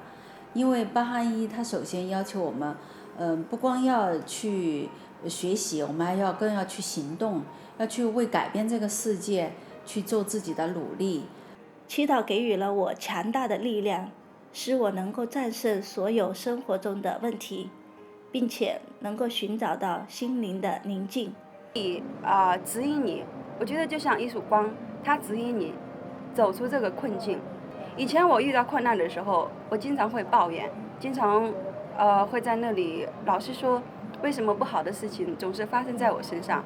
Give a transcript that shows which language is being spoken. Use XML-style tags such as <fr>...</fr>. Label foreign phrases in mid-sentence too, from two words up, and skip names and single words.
<zh>因為巴哈伊它首先要求我們，不光要去學習，我們更要去行動，要去為改變這個世界去做自己的努力。祈禱給予了我強大的力量，使我能夠戰勝所有生活中的問題，並且能夠尋找到心靈的寧靜。指引你我觉得就像一束光，它指引你走出这个困境。以前我遇到困难的时候，我经常会抱怨，经常会在那里老是说为什么不好的事情总是发生在我身上。</zh>